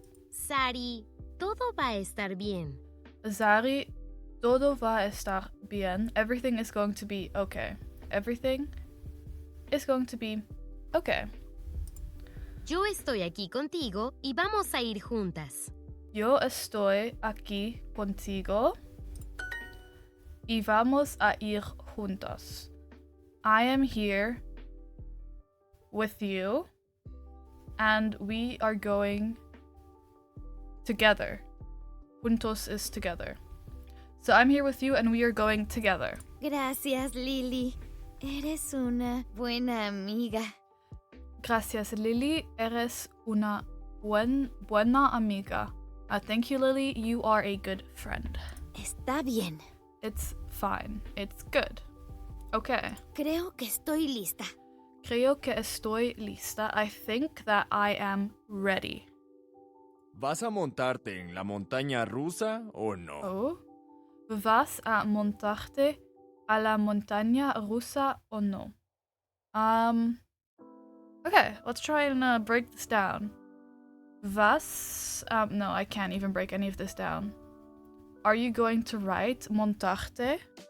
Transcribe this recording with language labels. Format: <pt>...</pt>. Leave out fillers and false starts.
<es>Sari, todo va a estar bien. Zari, todo va a estar bien.</es> <en>Everything is going to be okay. Everything is going to be okay.</en> <es>Yo estoy aquí contigo y vamos a ir juntas. Yo estoy aquí contigo y vamos a ir juntos.</es> <en>I am here with you and we are going together. Juntos is together. So I'm here with you and we are going together.</en> <es>Gracias, Lily. Eres una buena amiga. Gracias, Lily. Eres una buena amiga.</es> <en>Thank you, Lily. You are a good friend.</en> <es>Está bien.</es> <en>It's fine. It's good. Okay.</en> <es>Creo que estoy lista. Creo que estoy lista.</es> <en>I think that I am ready.</en> <es>¿Vas a montarte en la montaña rusa o no? Oh. ¿Vas a montarte a la montaña rusa o no?</es> <en>Okay, let's try and break this down. Vas, no, I can't even break any of this down. Are you going to ride montarte?</en>